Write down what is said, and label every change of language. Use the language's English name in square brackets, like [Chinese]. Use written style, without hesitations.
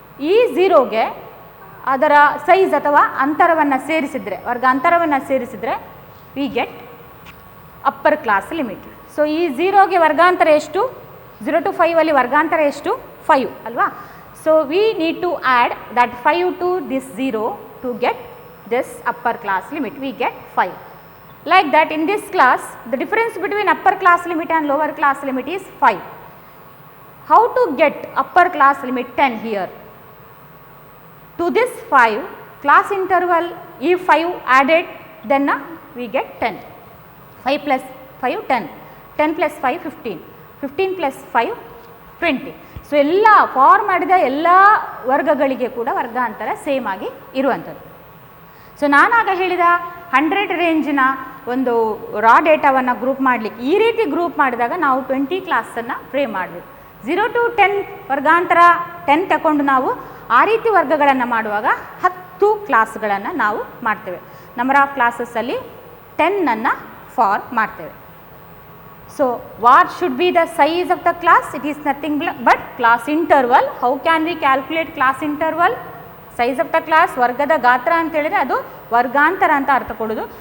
[Kannada] ಈ 0ಗೆ ಅದರ ಸೈಜ್ ಅಥವಾ ಅಂತರವನ್ನು ಸೇರಿಸಿದರೆ, ವರ್ಗಾಂತರವನ್ನು ಸೇರಿಸಿದರೆ [English] We get upper class limit. [Kannada] So ಈ 0ಗೆ ವರ್ಗಾಂತರ ಎಷ್ಟು? 0 to 5 ಅಲ್ಲಿ ವರ್ಗಾಂತರ ಎಷ್ಟು? 5 ಅಲ್ವಾ? [English] So we need to add that 5 to this 0 to get this upper class limit. We get 5. Like that, in this class the difference between upper class limit and lower class limit is 5. How to get upper class limit 10 here? To this 5 class interval, if 5 added, then we get 10. 5 plus 5 10, 10 plus 5 15, 15 plus 5 20. [Kannada] So ಎಲ್ಲ form ಮಾಡಿದ ಎಲ್ಲ ವರ್ಗಗಳಿಗೆ ಕೂಡ ವರ್ಗಾಂತರ same ಆಗಿ ಇರುವಂಥದ್ದು. So ನಾನಾಗ ಹೇಳಿದ 100 ರೇಂಜಿನ ಒಂದು ರಾ ಡೇಟಾವನ್ನು ಗ್ರೂಪ್ ಮಾಡಲಿಕ್ಕೆ ಈ ರೀತಿ ಗ್ರೂಪ್ ಮಾಡಿದಾಗ ನಾವು 20 ಕ್ಲಾಸನ್ನು ಫ್ರೇಮ್ ಮಾಡಬೇಕು. 0 to 10 ವರ್ಗಾಂತರ 10 ತಗೊಂಡು ನಾವು ಆ ರೀತಿ ವರ್ಗಗಳನ್ನು ಮಾಡುವಾಗ 10 ಕ್ಲಾಸ್ಗಳನ್ನು ನಾವು ಮಾಡ್ತೇವೆ. ನಂಬರ್ ಆಫ್ ಕ್ಲಾಸಸ್ಸಲ್ಲಿ 10 ಫಾರ್ಮ್ ಮಾಡ್ತೇವೆ. [English] So, what should be the size of the class? It is nothing but class interval. How can we calculate class interval? Size of the class, [Kannada] ವರ್ಗದ ಗಾತ್ರ ಅಂತ ಹೇಳಿದರೆ ಅದು ವರ್ಗಾಂತರ ಅಂತ ಅರ್ಥ ಕೊಡೋದು.